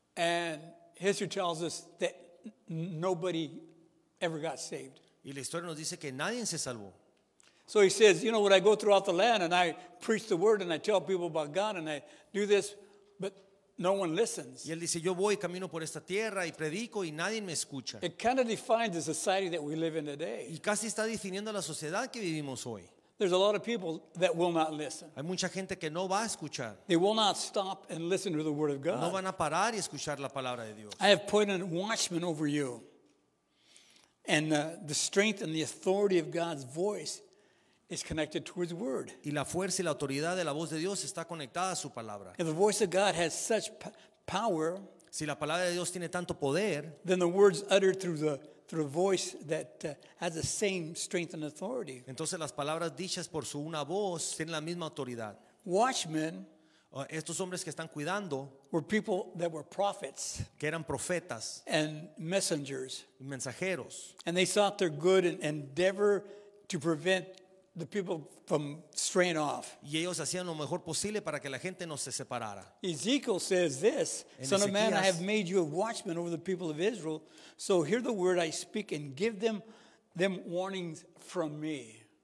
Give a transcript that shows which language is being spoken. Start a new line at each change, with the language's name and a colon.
English: And history tells us that nobody ever got saved.
Spanish: Y la historia nos dice que nadie se salvó.
English: So he says, when I go throughout the land and I preach the word and I tell people about God and I do this, but no one listens.
Spanish: Y él dice, yo voy, camino por esta tierra y predico y nadie me escucha.
English: It kind of defines the society that we live in today.
Spanish: Y casi está definiendo la sociedad que vivimos hoy.
English: There's a lot of people that will not listen.
Spanish: Hay mucha gente que no va a escuchar.
English: They will not stop and listen to the word of
Spanish: No
English: God.
Spanish: van a parar y escuchar la palabra de Dios.
English: I have put a watchman over you. And the strength and the authority of God's voice is connected to his word.
Spanish: Y la fuerza y la autoridad de la voz de Dios está conectada a su palabra.
English: If the voice of God has such power,
Spanish: Si la palabra de Dios tiene tanto poder,
English: then the words uttered through the voice that has the same strength and authority.
Spanish: entonces las palabras dichas por su una voz tienen la misma autoridad.
English: Watchmen
Spanish: Estos hombres que están cuidando,
English: were people that were prophets
Spanish: que eran profetas
English: and messengers,
Spanish: y mensajeros,
English: and they sought their good and endeavor to prevent the people from straying off.
Spanish: y ellos hacían lo mejor posible para que la gente no se separara.
English: Ezekiel says this,
Spanish: En
English: Son of man, I
Spanish: Ezequías-
English: have made you a watchman over the people of Israel. So hear the word I speak and give them warnings from me.